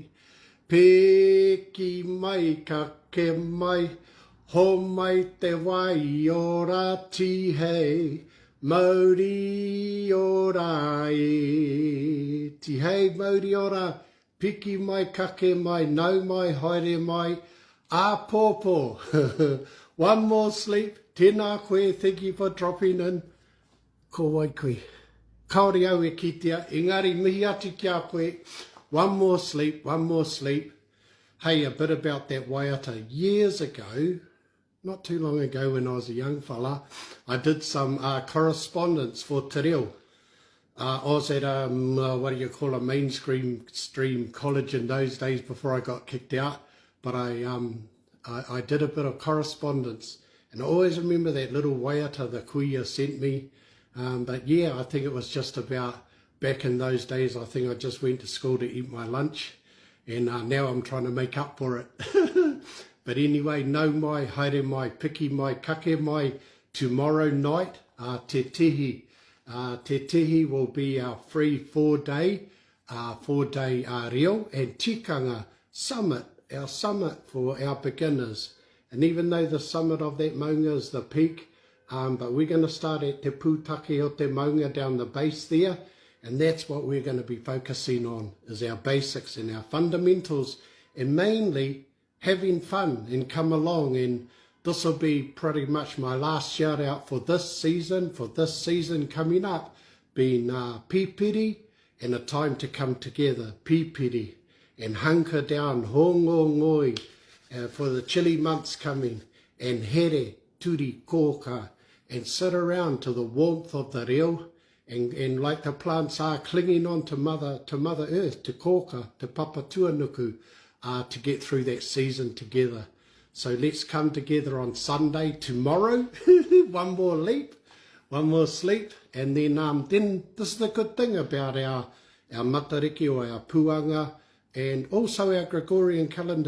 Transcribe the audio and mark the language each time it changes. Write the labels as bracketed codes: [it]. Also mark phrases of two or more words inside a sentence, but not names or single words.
[mi] Piki mai, kake mai, ho mai te wai o rā TIHI, Māori o rā e. TIHI, Māori o rā, piki mai, kake mai, nau mai, haere mai, āpōpō. [en] One more sleep, [mi] tēnā koe, [en] thank you for dropping in. [mi] Ko wai koe. Kaore au e kitea, engari mihi ati ki a koe. [en] One more sleep, one more sleep. Hey, a bit about that waiata. Years ago, not too long ago when I was a young fella, I did some correspondence for Te Reo. I was at what do you call a mainstream college in those days before I got kicked out. But I did a bit of correspondence, and I always remember that little waiata the kuia sent me. But yeah, I think it was just about back in those days. I think I just went to school to eat my lunch, and now I'm trying to make up for it. But anyway, [mi] nau mai, haere mai, piki mai, kake mai, [en] tomorrow night, [mi] te TIHI. [en] Te TIHI will be our free 4-day Reo and Tikanga summit, our summit for our beginners. And even though the summit of that maunga is the peak, but we're going to start at [mi] te pūtake o te maunga [en] down the base there, and that's what we're going to be focusing on, is our basics and our fundamentals, and mainly having fun and come along. And this will be pretty much my last shout out for this season coming up, being pipiri and a time to come together, pipiri, and hunker down, [mi] hongo ngoi, [en] for the chilly months coming, and [mi] haere, turi, kōka, [en] and sit around to the warmth of the reo, and like the plants are clinging on to Mother Earth, to kōka, to papa tuanuku, to get through that season together. So let's come together on Sunday, tomorrow, one more leap, one more sleep, and then this is the good thing about our Matariki or our puanga, and also our Gregorian calendar.